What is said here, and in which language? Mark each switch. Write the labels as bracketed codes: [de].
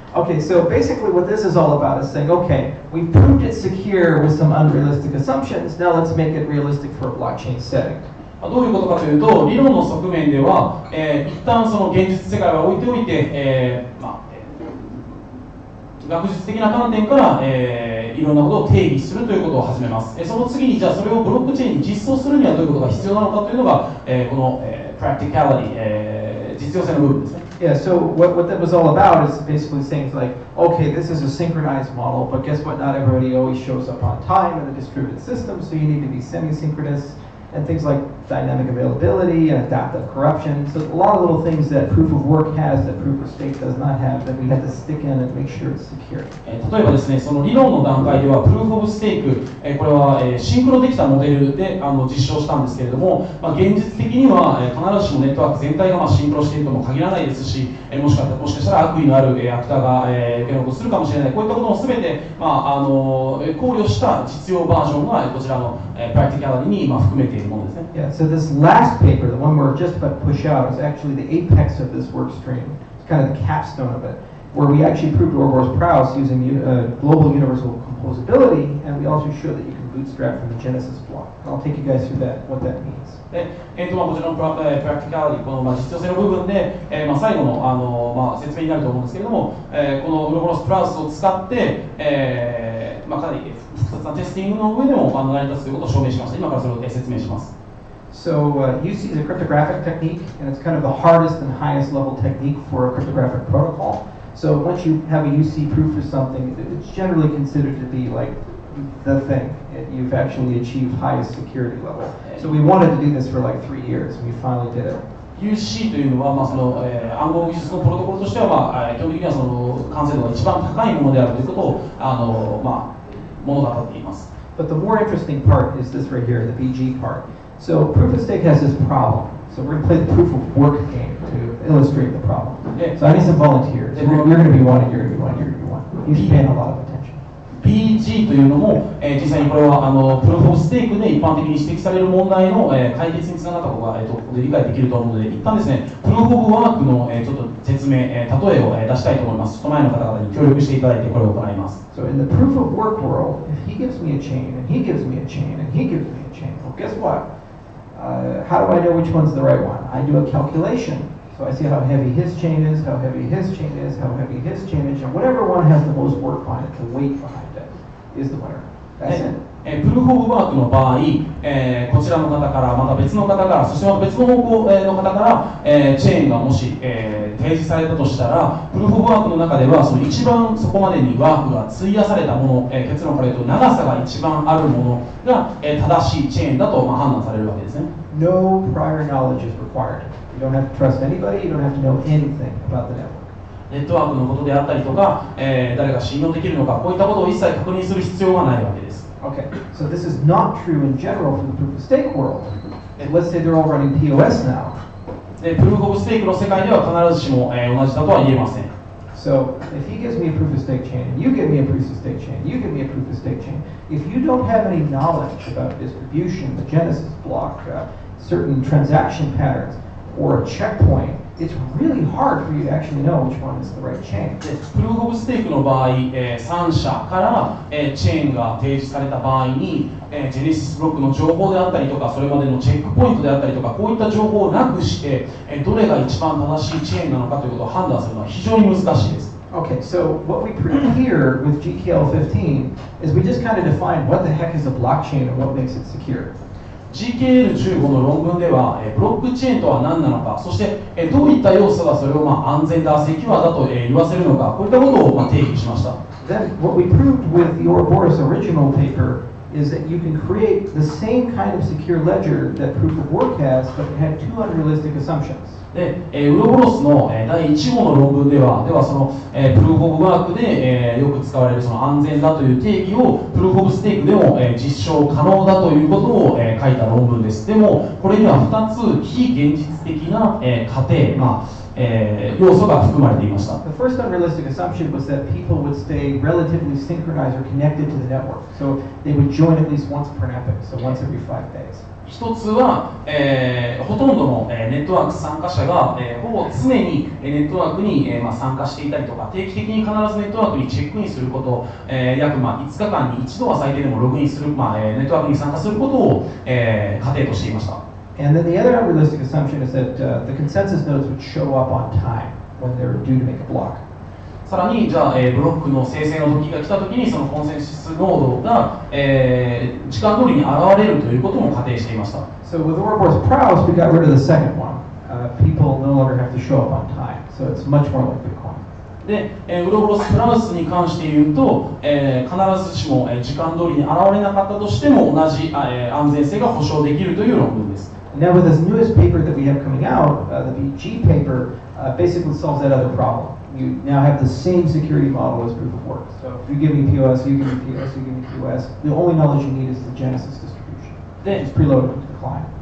[en] Okay, so basically what this is all about is saying, okay, we've proved it secure with some unrealistic assumptions. Now let's make it realistic for a blockchain setting. [ja] どういうことかというと、理論の側面では、一旦その現実世界は置いておいて、学術的な観点から、いろんなことを定義するということを始めます。その次にじゃあそれをブロックチェーンに実装するにはどういうことが必要なのかというのが、この、practicality、実用性の部分ですね。 [en] Yeah, so what that was all about is basically saying like, okay, this is a synchronized model, but guess what? Not everybody always shows up on time in a distributed system, so you need to be semi-synchronous. And things like dynamic availability and adaptive corruption. So a lot of little things that proof of work has that proof of stake does not have that we have to stick in and make sure it's secure. [ja] 例えばですね、その理論の段階ではプルーフオブステーク、これはシンクロできたモデルで実証したんですけれども、現実的には必ずしもネットワーク全体がシンクロしているとも限らないですし、もしかしたら悪意のあるアクターが受けのことをするかもしれない。こういったこともすべて考慮した実用バージョンがこちらのプラクティカリに含めている。 [en] Yeah, so this last paper, the one we're just about to push out, is actually the apex of this work stream. It's kind of the capstone of it, where we actually proved Ouroboros Praus using global universal composability, and we also showed that you can bootstrap from the Genesis block. And I'll take you guys through that, what that means. [ja] でこちらのプラクティカリ、この実用性の部分で、最後の説明になると思うんですけれども、このウロボロスプラウスを使って、かなり複雑なテスティングの上でも成り立つということを証明しました。今からそれを説明します。 [en] So UC is a cryptographic technique, and it's kind of the hardest and highest level technique for a cryptographic protocol. So once you have a UC proof for something, it's generally considered to be like the thing. You've actually achieved highest security level. So we wanted to do this for like 3 years, and we finally did it. [ja] UC というのは、その暗号技術のプロトコルとしては、基本的にはその完成度が一番高いものであるということを物語っています。 [en] But the more interesting part is this right here, the BG part. So proof of stake has this problem. So we're going to play the proof of work game to illustrate the problem. So I need some volunteers. You're going to be one, and you're going to be one, you're going to be one. You should pay a lot of attention. [ja] PG というのも、実際にこれはプルーフ・オブ・ステークで一般的に指摘される問題の、解決につながったことが、ここで理解できると思うので、一旦ですね、プルーフ・オブ・ワークの、ちょっと説明、例えを、出したいと思います。ちょっと前の方々に協力していただいてこれを行います。 [en] So in the proof of work world, if he gives me a chain, and he gives me a chain, and he gives me a chain, well, guess what? How do I know which one's the right one? I do a calculation. So I see how heavy his chain is, how heavy his chain is, how heavy his chain is, and whatever one has the most work on it, the weight behind it, is the winner. That's it. [ja] プルーフオブワークの場合、こちらの方からまた別の方からそしてまた別の方向の方から、チェーンがもし、提示されたとしたら、プルーフオブワークの中ではその一番そこまでにワークが費やされたもの、結論から言うと長さが一番あるものが、正しいチェーンだと、判断されるわけですね。 [en] No prior knowledge is required. You don't have to trust anybody. You don't have to know anything about the network. [ja] ネットワークのことであったりとか、誰が信用できるのか、こういったことを一切確認する必要はないわけです。 [en] Okay, so this is not true in general for the proof of stake world. Let's say they're all running POS now. [ja] で、プルーフオブステークの世界では必ずしも、同じだとは言えません。 [en] So if he gives me a proof of stake chain, and you give me a proof of stake chain, you give me a proof of stake chain, if you don't have any knowledge about distribution, the genesis block, certain transaction patterns, or a checkpoint, it's really hard for you to actually know which one is the right chain. [ja] プルーフオブステークの場合、3社から、チェーンが提示された場合に、ジェネシスブロックの情報であったりとか、それまでのチェックポイントであったりとか、こういった情報をなくして、どれが一番正しいチェーンなのかということを判断するのは非常に難しいです。 [en] Okay, so what we proved here with GKL15 is we just kind of defined what the heck is a blockchain and what makes it secure. [ja] GKL15 の論文では、ブロックチェーンとは何なのか、そして、どういった要素がそれを、安全だ、セキュアだと、言わせるのか、こういったことを、定義しました。 [en] Then what we proved with the Ouroboros original paper is that you can create the same kind of secure ledger that proof of work has, but it had two unrealistic assumptions. [ja] で、ウロボロスの、第1号の論文ではその、プルーフオブワークで、よく使われるその安全だという定義をプルーフオブステークでも、実証可能だということを、書いた論文です。でもこれには2つ非現実的な、過程、要素が含まれていました。 [en] The first unrealistic assumption was that people would stay relatively synchronized or connected to the network, so they would join at least once per epoch, so once every 5 days. [ja] 一つは、ほとんどの、ネットワーク参加者が、ほぼ常に、ネットワークに、参加していたりとか、定期的に必ずネットワークにチェックインすること、約、5日間に一度は最低でもログインする、ネットワークに参加することを、過程としていました。 [en] And then the other unrealistic assumption is that the consensus nodes would show up on time when they were due to make a block. [ja] さらに、じゃあ、ブロックの生成の時が来た時にそのコンセンシスノードが、時間通りに現れるということも仮定していました。 [en] So with Ouroboros Praus, we got rid of the second one. People no longer have to show up on time, so it's much more like Bitcoin. [ja] で、ウロボロスプラウスに関して言うと、必ずしも、時間通りに現れなかったとしても同じ、安全性が保証できるという論文です。 [en] Now with this newest paper that we have coming out, the BG paper basically solves that other problem. You now have the same security model as proof of work. So if you give me POS, you give me POS, you give me POS, the only knowledge you need is the genesis distribution. It's preloaded into the client.